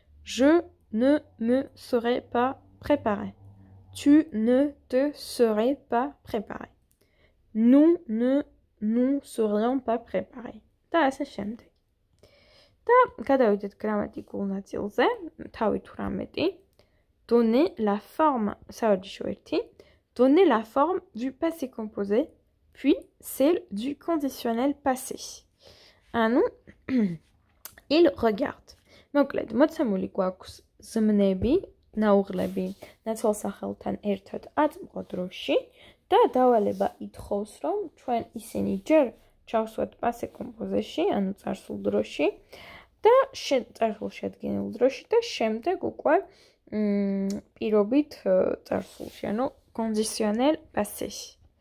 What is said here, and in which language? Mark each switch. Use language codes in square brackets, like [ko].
[fr] Je ne me serais pas préparé. Tu ne te serais pas préparé. Nous ne nous serions pas préparés. [ka] და ასე შემდეგ. და გადავიდეთ გრამატიკულ ნაწილზე, თავი 18. [fr] Donner la forme, [ka] საერთო ერთი. [fr] Donner la forme du passé composé, puis celle du conditionnel passé. ანუ il regarde. [ka] მოკლედ, მოცემული გვაქვს ზმნები, ნაუღლები ნაცვალსახელთან ერთად აწმყო დროში და დავალება ითხოვს, რომ ჩვენ ისინი ჯერ ჩავსვათ passé composé-ში, ანუ წარსულ დროში და წარსულ შედგენილ დროში და შემდეგ უკვე პირობით წარსულში, ანუ conditionnel passé-ში.